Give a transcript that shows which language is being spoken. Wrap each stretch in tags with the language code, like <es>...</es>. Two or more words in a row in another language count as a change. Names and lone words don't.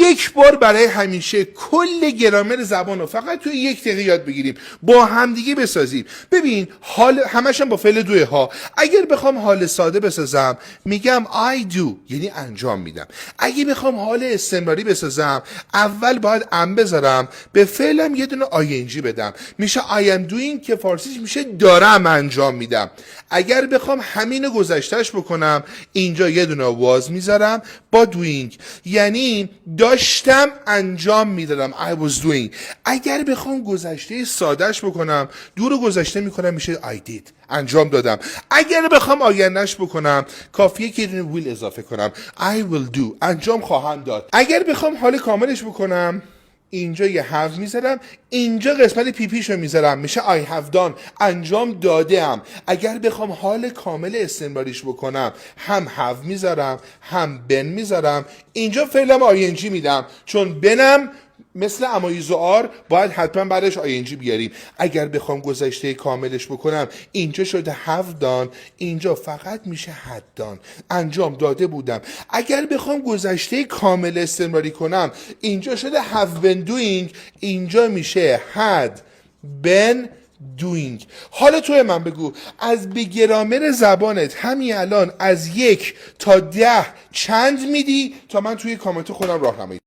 <fa>یک بار برای همیشه کل گرامر زبان رو فقط توی 1 دقیقه یاد بگیریم، با همدیگه بسازیم. ببین حال همش هم با فعل دوه ها. اگر بخوام حال ساده بسازم میگم</fa> <en>I do،</en> <fa>یعنی انجام میدم. اگه بخوام حال استمراری بسازم اول باید ام بذارم، به فعلم یه دونه ing بدم، میشه</fa> <en>I am doing</en> <fa>که فارسیش میشه دارم انجام میدم. اگر بخوام همینو گذشتهش بکنم اینجا یه دونه was میذارم با doing، یعنی داشتم انجام میدادم</fa> <en>I was doing.</en> <fa>اگر بخوام گذشته سادهش بکنم دور گذشته میکنم میشه</fa> <en>I did،</en> <fa>انجام دادم. اگر بخوام آیندهش بکنم کافیه که یه دونه will اضافه کنم</fa> <en>I will do،</en> <fa>انجام خواهم داد. اگر بخوام حال کاملش بکنم اینجا یه have میذارم، اینجا قسمت پی پیشو میذارم میشه</fa> <en>I have done،</en> <fa>انجام دادم. اگر بخوام حال کامل استمراریش بکنم هم have میذارم هم been میذارم، اینجا فعلم ing میدم چون بنم مثل امایز و آر باید حتما بعدش ing بیاریم. اگر بخوام گذشته کاملش بکنم اینجا شده</fa> <en>have done،</en> <fa>اینجا فقط میشه</fa> <en>had done،</en> <fa>انجام داده بودم. اگر بخوام گذشته کامل استمراری کنم اینجا شده</fa> <en>have been doing،</en> <fa>اینجا میشه</fa> <en>had been doing.</en> <fa>حالا توی من بگو از به گرامر زبانت همین الان از 1 تا 10 چند میدی تا من توی کامنت خودم راهنمایی</fa>